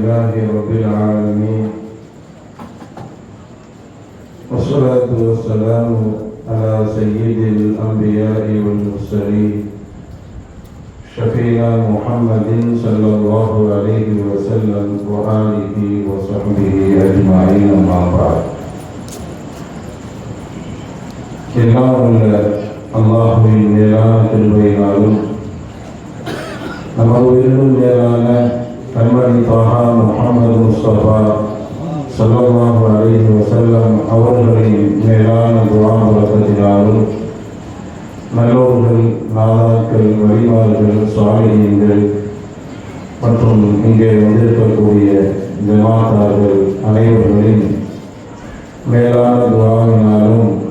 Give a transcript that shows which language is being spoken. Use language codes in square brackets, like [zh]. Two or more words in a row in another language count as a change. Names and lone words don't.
[ar] لله رب العالمين، والصلاة والسلام على سيد الأنبياء والمرسلين شفينا محمد صلى الله عليه وسلم وآله وصحبه أجمعين. أما بعد. [ta] எல்லாம் உள்ள அல்லாஹ்வின் மேலான கிருபையினாலும் நமது உயிரினும் மேலான கண்மணி தாஹா முஹம்மது முஸ்தபா [ar] صلى الله عليه وسلم [ta] அவர்களின் மேலான துஆ பரக்கத்தினாலும் நல்லோர்கள், நாதாக்கள், வலிமார்கள், சாலிஹீன்கள் மற்றும் இங்கே வந்திருக்கக்கூடிய ஜமாத்தார்கள் அனைவர்களின் மேலான துஆவினாலும்